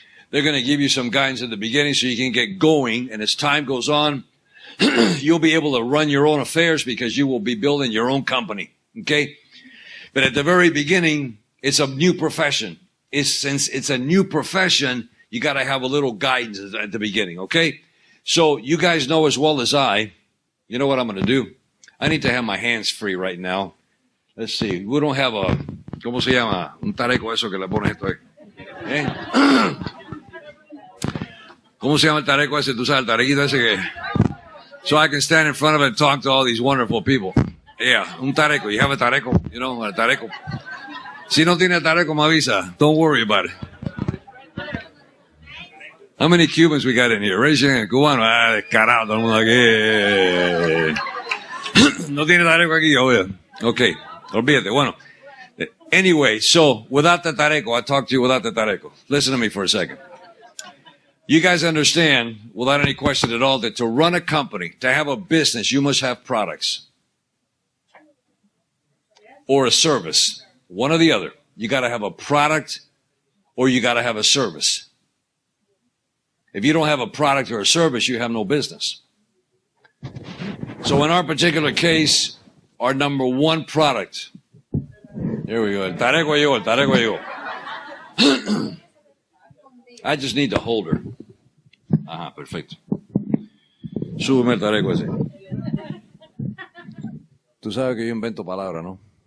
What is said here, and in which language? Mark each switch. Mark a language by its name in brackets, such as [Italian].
[English] They're going to give you some guidance at the beginning so you can get going, and as time goes on, you'll be able to run your own affairs because you will be building your own company, okay? But at the very beginning, it's a new profession. Since it's a new profession, you got to have a little guidance at the beginning, okay? So you guys know as well as I, you know what I'm going to do? I need to have my hands free right now. Let's see. We don't have a, [Spanish] ¿cómo se llama? Un tareco eso que le pones esto ahí. ¿Eh? ¿Cómo se llama el tareco ese? Tú sabes, el tarequito ese que... [English] So I can stand in front of it and talk to all these wonderful people. Yeah, un tareco. You have a tareco? You know, a tareco. [Spanish] Si no tiene tareco, me avisa. [English] Don't worry about it. How many Cubans we got in here? Raise your hand. [Spanish] Cubano. Ah, descarado. Todo el mundo aquí. No tiene tareco aquí, obvio. Okay. Olvídate. Bueno. [English] Anyway, so without the tareco, I talk to you without the tareco. Listen to me for a second. You guys understand, without any question at all, that to run a company, to have a business, you must have products. Or a service. One or the other. You got to have a product or you got to have a service. If you don't have a product or a service, you have no business. So in our particular case, our number one product. Here we go. [Spanish] El tareco llegó, el tareco llegó. [English] I just need to hold her. [Spanish] Ajá, perfecto. Súbeme el tareco ese. Tú sabes que yo invento palabras, ¿no?